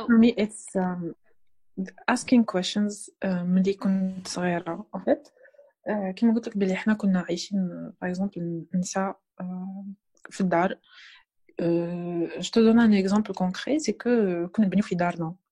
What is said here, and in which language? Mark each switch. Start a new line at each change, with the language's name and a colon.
English: for me it's asking questions
Arabic: ملي كنت صغيرة
French: en fait.
Arabic: كما قلت لك بلي احنا كنا عايشين
French: par exemple
Arabic: النساء في الدار.
French: Je te donne un exemple concret, c'est que
Arabic: كنا نبنيو في دارنا.